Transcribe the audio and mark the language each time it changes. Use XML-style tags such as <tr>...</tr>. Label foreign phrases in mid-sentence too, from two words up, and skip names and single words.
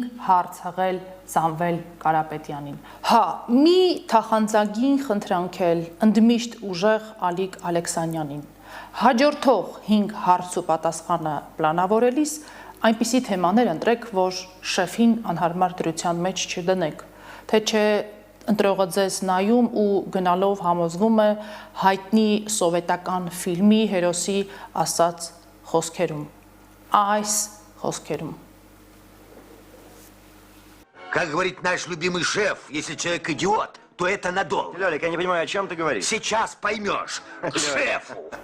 <hy>հարց հղել Սամվել Կարապետյանին։ Հա, մի թախանձագին խնդրանք էլ ընդմիշտ ուժեղ Ալիկ Ալեքսանյանին։ Հաջորդող 5 հարց ու պատասխանը պլանավորելիս այնպիսի թեմաներ ընտրեք, որ շեֆին անհարմար դրության մեջ չդնեք, թե չէ ընտրողը ձեզ նայում ու գնալով համոզվում է հայտնի սովետական ֆիլմի հերոսի ասած խոսքերում, այս խոսքերում։</hy> <ru>Как говорит наш любимый шеф, если человек идиот, то это надолго. Лёлик, я не понимаю, о чем ты говоришь? Сейчас поймешь. К шефу.</ru>